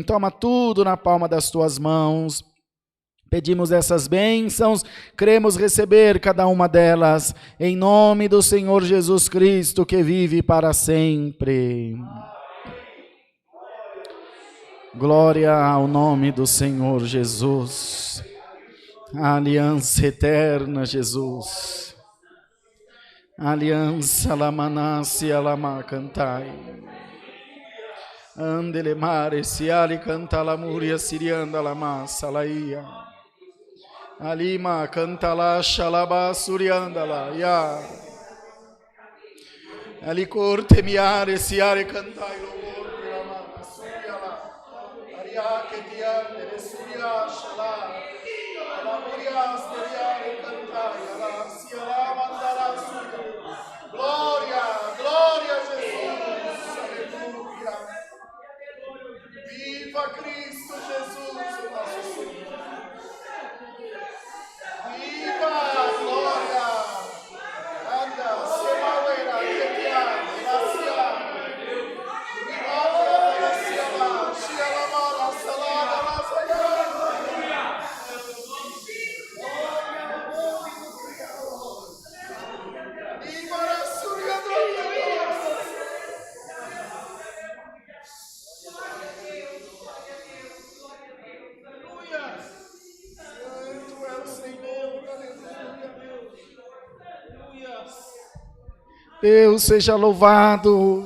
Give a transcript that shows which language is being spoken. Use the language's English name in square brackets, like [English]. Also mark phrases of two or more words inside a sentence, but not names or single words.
[Portuguese] Toma tudo na palma das Tuas mãos. Pedimos essas bênçãos, cremos receber cada uma delas, em nome do Senhor Jesus Cristo, que vive para sempre. Glória ao nome do Senhor Jesus. A aliança eterna, Jesus. A aliança lamanasi alama cantai. Andele mare siali canta la muria sirianda lama salaia. Alima canta la shalaba surianda la ya. Ali corte miare siare cantai lo corte lama suriala. Aria che ti ande suria shala. La muria steriare cantai la siala mandala suria. Gloria, gloria a Jesus. Aleluia. Viva Cristo Jesus, o nosso Senhor. Viva, glória. Anda, semauera, yetia, gracia. Glória, gracia, la, shialamala, salada, la, sayana. Viva la suria do Deus seja louvado.